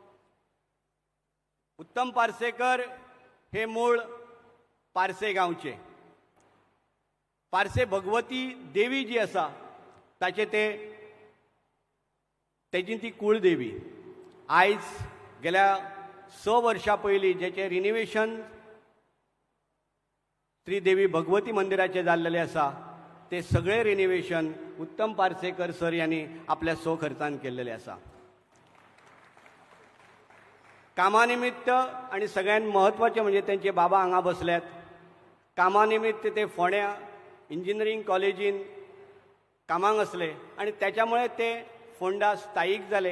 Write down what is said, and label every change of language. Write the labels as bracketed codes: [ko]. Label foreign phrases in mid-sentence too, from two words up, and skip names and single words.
[kok] उत्तम पार्सेकर हे मूळ पारसे गांवचे. पारसे भगवती देवी जी आसा ताचे तेजी ती कुळदेवी. आयज गेल्या 6 वर्सां पयलीं जेचे रिनिवेशन श्री देवी भगवती मंदिराचे जाल्लेले आसा ते सगळे रिनिवेशन उत्तम पार्सेकर सर यांनी आपल्या खर्चान केल्लेले आसा. कामानिमित्त आणि सगळ्यात महत्वाचे म्हणजे त्यांचे बाबा हांगा बसल्यात. कामानिमित्त ते फोंड्या इंजिनियरींग कॉलेजीन कामाक असले आणि त्याच्यामुळे ते फोंडा स्थायीक जाले.